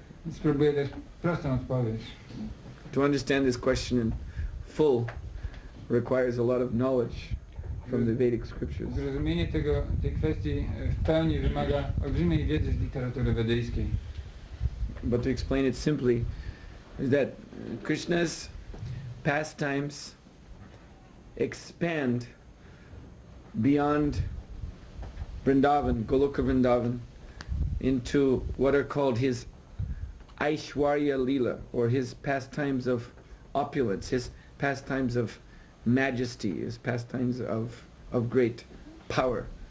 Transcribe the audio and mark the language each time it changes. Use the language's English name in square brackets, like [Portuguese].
[Polish] Spróbuję dać prostą odpowiedź. [English] To understand this question in full requires a lot of knowledge from the Vedic scriptures. [Polish] Zrozumienie tej kwestii w pełni wymaga olbrzymiej wiedzy z literatury wedyjskiej. [English] But to explain it simply is that Krishna's pastimes expand beyond Vrindavan, Goloka Vrindavan, into what are called his Aishwarya-līlā, or his pastimes of opulence, his pastimes of majesty, his pastimes of great power.